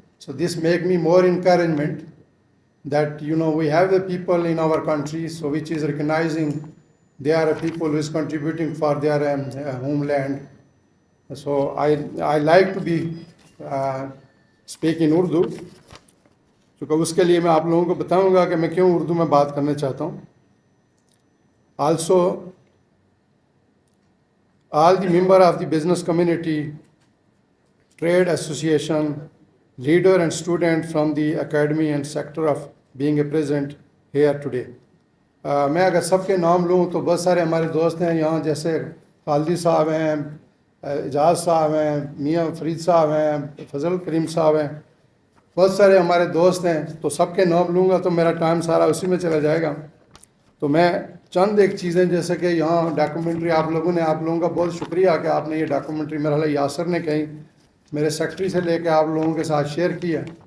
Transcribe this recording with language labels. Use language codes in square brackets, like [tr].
[en] So this make me more encouragement that, we have the people in our country, so which is recognizing they are a people who is contributing for their homeland. So I like to be speak in Urdu. [ur] چونکہ اس کے لیے میں آپ لوگوں کو بتاؤں گا کہ میں کیوں اردو میں بات کرنا چاہتا ہوں. [en] Also, all the member of the business community, trade association, leader and student from the academy and sector of being a present here today. [ur] میں اگر سب کے نام لوں تو بہت سارے ہمارے دوست ہیں یہاں، جیسے خالدی صاحب ہیں، اعجاز صاحب ہیں، میاں فرید صاحب ہیں، فضل کریم صاحب ہیں، بہت سارے ہمارے دوست ہیں. تو سب کے نام لوں گا تو میرا ٹائم سارا اسی میں چلا جائے گا. تو میں چند ایک چیزیں، جیسے کہ یہاں ڈاکومنٹری آپ لوگوں کا بہت شکریہ کہ آپ نے یہ ڈاکومنٹری، میرا خیال یاسر نے کہیں میرے سیکٹری سے لے کے آپ لوگوں کے ساتھ شیئر کیا.